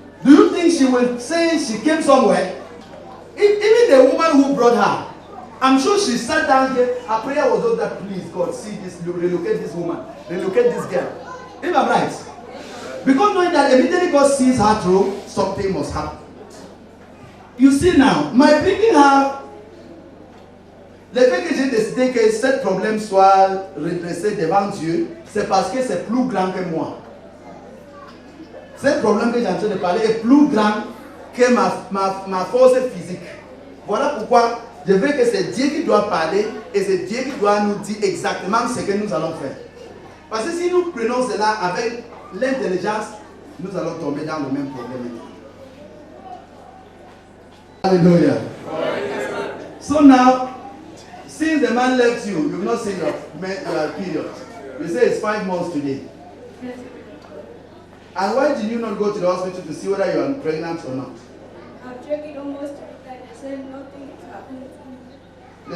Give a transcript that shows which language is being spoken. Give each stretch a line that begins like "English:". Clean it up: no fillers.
English: Do you think she will say she came somewhere? Even the woman who brought her, I'm sure she sat down here, her prayer was just that, please God, see this, relocate this woman, relocate this girl. If I'm right. Because knowing that immediately God sees her through, something must happen. You see now, my bringing her,
French: le fait que j'ai décidé que ce problème soit redressé devant Dieu, c'est parce que c'est plus grand que moi. Ce problème que j'ai en train de parler est plus grand que ma force physique. Voilà pourquoi je veux que c'est Dieu qui doit parler et c'est Dieu qui doit nous dire exactement ce que nous allons faire. Parce que si nous prenons cela avec l'intelligence, nous allons tomber dans le même problème. Hallelujah.
English: So now, since the man left you, you've not seen your period. You say it's 5 months today. And why did you not go to the hospital to see whether you are pregnant or not? I've checked it almost 3 times. They said nothing is happening to me.